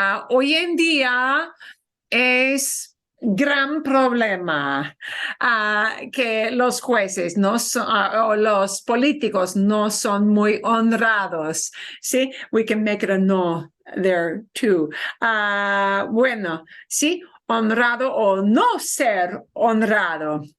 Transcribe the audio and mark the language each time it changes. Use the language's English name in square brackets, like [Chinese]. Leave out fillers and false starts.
[Spanish] Hoy en día es gran problema que los jueces no son, o los políticos no son muy honrados. [English] Sí, we can make it a no there too. [Spanish] Bueno, sí, honrado o no ser honrado.